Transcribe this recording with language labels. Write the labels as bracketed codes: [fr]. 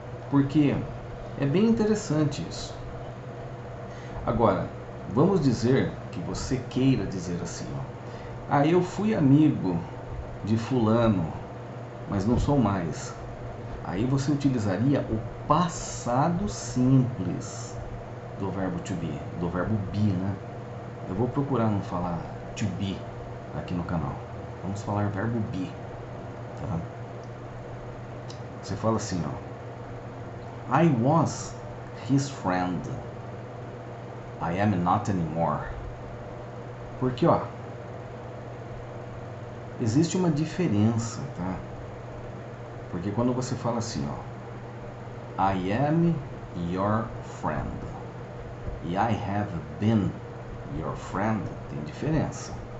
[pt] Porque é bem interessante isso. Agora, vamos dizer que você queira dizer assim, ó, eu fui amigo de fulano, mas não sou mais. Aí você utilizaria o passado simples do verbo to be, do verbo be, né? Eu vou procurar não falar to be aqui no canal. Vamos falar verbo be, tá? Você fala assim, ó, [en] I was his friend. I am not anymore. [pt] Porque, ó, existe uma diferença, tá? Porque quando você fala assim, ó, [en] I am your friend [pt] e [en] I have been your friend, [pt] tem diferença.